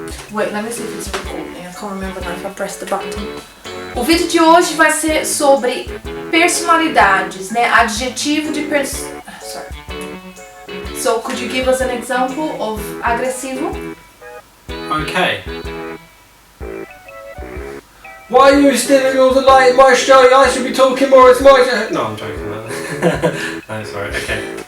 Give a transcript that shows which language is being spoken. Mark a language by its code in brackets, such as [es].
[en] Wait, let me see if it's recording. I can't remember now if I pressed the button. [pt] O vídeo de hoje vai ser sobre personalidades, né? Adjetivo de Sorry. [en] So, could you give us an example of agressivo? Okay. Why are you stealing all the light in my show? I should be talking more, it's my show. No, I'm joking. No, sorry, okay.